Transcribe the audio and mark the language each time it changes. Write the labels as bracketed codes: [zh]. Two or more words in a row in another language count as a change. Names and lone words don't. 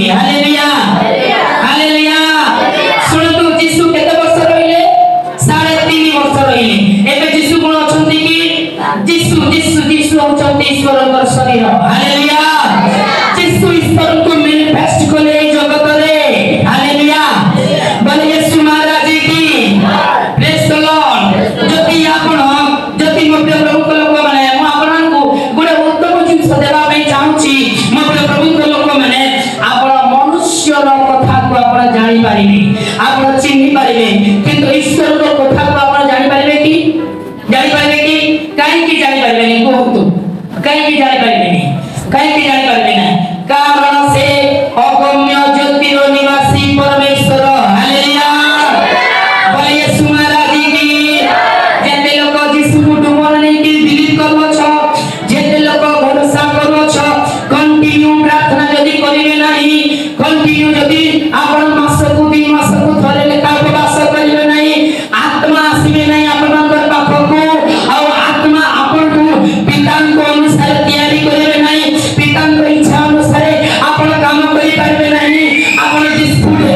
[or] ହାଲେଲୁୟା ହାଲେଲୁୟା। ଶୁଣନ୍ତୁ, ଯୀଶୁ କେତେ ବର୍ଷ ରହିଲେ? 3.5 ବର୍ଷ ରହିଲେ। ଏବେ ଯୀଶୁ କଣ ଅଛନ୍ତି କି? ଯୀଶୁ ହଉଛନ୍ତି ଈଶ୍ୱରଙ୍କର ଶରୀର। ହାଲେଲୁୟା। ଯୀଶୁ ଈଶ୍ୱରଙ୍କୁ ମ୍ୟାନିଫେଷ୍ଟ କଲେ এই ଜଗତରେ। ହାଲେଲୁୟା। ବୋଲେ [hi] यीशु महाराज की [en] praise the Lord. [or] ଯଦି ମୋ ପ୍ରିୟ ପ୍ରଭୁଙ୍କ ଲୋକମାନେ, ମୁଁ ଆପଣଙ୍କୁ ଗୋଟେ ଉତ୍ତମ ଜିନିଷ ଦେବା ପାଇଁ ଚାହୁଁଛି। ମୋ ପ୍ରିୟ ପ୍ରଭୁଙ୍କ ଲୋକମାନେ, ଆପଣ ମନୁଷ୍ୟର କଥାକୁ ଆପଣ ଜାଣିପାରିବେ, ଆପଣ ଚିହ୍ନି ପାରିବେ, କିନ୍ତୁ ଈଶ୍ୱରଙ୍କ କଥାକୁ ଆପଣ ଜାଣିପାରିବେ କି? ଜାଣିପାରିବେ କି? କାହିଁକି ଜାଣିପାରିବେନି କୁହନ୍ତୁ? କାହିଁକି ଜାଣିପାରିବେନି? କାହିଁକି ଜାଣିପାରିବେ ନା? କାରଣ ସେ ଅଗମ୍ୟ ଜ୍ୟୋତିର ନିବାସୀ ପରମେଶ୍ୱର। ହାଲେଲୁୟା। ବୋଲେ [hi] यीशु महाराज की [or] ଯେତେ ଲୋକ ଯୀଶୁକୁ ଡୁବର ନେଇକି ବିଲିଭ କରୁଛ, ଯେତେ ଲୋକ ଭରସା କରୁଛ, କଣ୍ଟିନ୍ୟୁ ପ୍ରାର୍ଥନା ଯଦି କରିବେ ନାହିଁ, କଣ୍ଟିନ୍ୟୁ ଯଦି ଆପଣ ମାସକୁ 2 ମାସକୁ ଥରେ ଲେଖା ଉପବାସ କରିବେ ନାହିଁ, ଆତ୍ମା ଆସିବେ ନାହିଁ ଆପଣଙ୍କର ପାଖକୁ, ଆଉ ଆତ୍ମା ଆପଣଙ୍କୁ ପିତାଙ୍କ ଅନୁସାରେ ତିଆରି କରିବେ ନାହିଁ, ପିତାଙ୍କ ଇଚ୍ଛା ଅନୁସାରେ ଆପଣ କାମ କରିପାରିବେ ନାହିଁ, ଆପଣ ଡିସ୍ପ୍ୟୁଟ ହେବ।